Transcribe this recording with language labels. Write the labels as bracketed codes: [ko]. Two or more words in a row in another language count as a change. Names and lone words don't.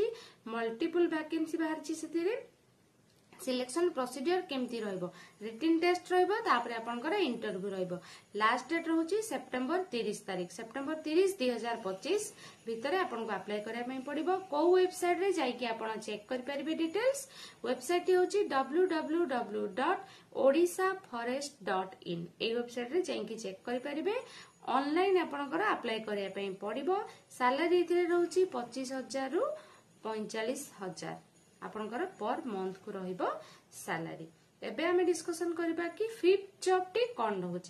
[en] multiple vacancy [or] ବାହାରିଛି ସେଥିରେ। [en] selection procedure [or] କେମିତି ରହିବ [en] written test [or] ରହିବ ତାପରେ ଆପଣଙ୍କର ଇଣ୍ଟରଭ୍ୟୁ ରହିବ। [en] last date [or] ରହୁଛି ସେପ୍ଟେମ୍ବର 30 ତାରିଖ ସେପ୍ଟେମ୍ବର 30 2025 ଭିତରେ ଆପଣଙ୍କୁ ଅପ୍ଲାଇ କରିବା ପାଇଁ ପଡ଼ିବ। କୋ ୱେବସାଇଟ ରେ ଯାଇ କି ଆପଣ ଚେକ କରି ପାରିବେ ଡିଟେଲ୍ସ। ୱେବସାଇଟ ହେଉଛି www.odissaforest.in ଏ ୱେବସାଇଟ ରେ ଯାଇ କି ଚେକ କରି ପାରିବେ। ଅନଲାଇନ ଆପଣଙ୍କର ଅପ୍ଲାଇ କରିବା ପାଇଁ ପଡ଼ିବ। ସାଲାରି ଏଥିରେ ରହୁଛି 25,000 ରୁ 45,000 ଆପଣଙ୍କର [en] per month [or] କୁ ରହିବ ସାଲାରି। ଏବେ ଆମେ ଡିସକସନ କରିବା କି [en] fifth job [or] ଟି କଣ ରହୁଛି।